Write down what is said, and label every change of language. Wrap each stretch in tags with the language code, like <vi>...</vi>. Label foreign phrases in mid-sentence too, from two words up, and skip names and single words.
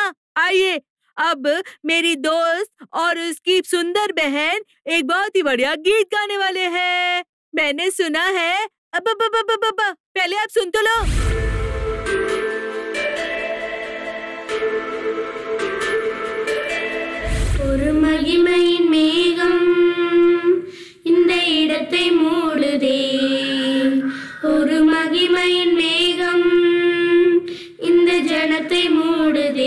<hi>आइए, अब मेरी दोस्त और उसकी सुंदर बहन एक बहुत ही बढ़िया गीत गाने वाले हैं। मैंने सुना है, पहले आप सुन तो लो।</hi> <ta>ஒரு மகிமையின் மேகம் இந்த இடத்தை மூடுதே. ஒரு மகிமையின் மேகம் இந்த ஜனத்தை மூடுதே.</ta>